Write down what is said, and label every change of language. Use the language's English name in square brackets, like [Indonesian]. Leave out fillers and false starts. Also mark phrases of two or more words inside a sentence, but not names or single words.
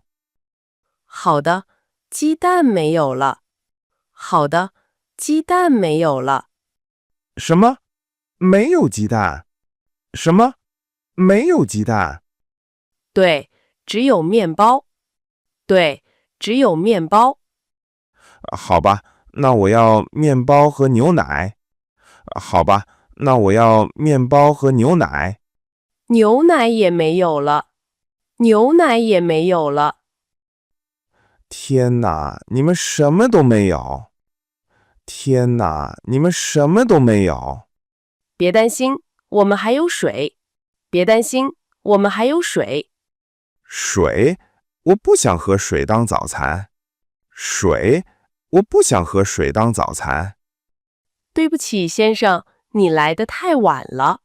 [Chinese] 好的，雞蛋沒有了。好的，雞蛋沒有了。什麼？沒有雞蛋？什麼？沒有雞蛋？對，只有麵包。對，只有麵包。好吧，那我要麵包和牛奶。好吧，那我要麵包和牛奶。牛奶也沒有了。牛奶也沒有了。天哪，你們什麼都沒有。天哪，你們什麼都沒有。別擔心，我們還有水。別擔心，我們還有水。水？我不想喝水當早餐。水？我不想喝水當早餐。對不起，先生，你來得太晚了。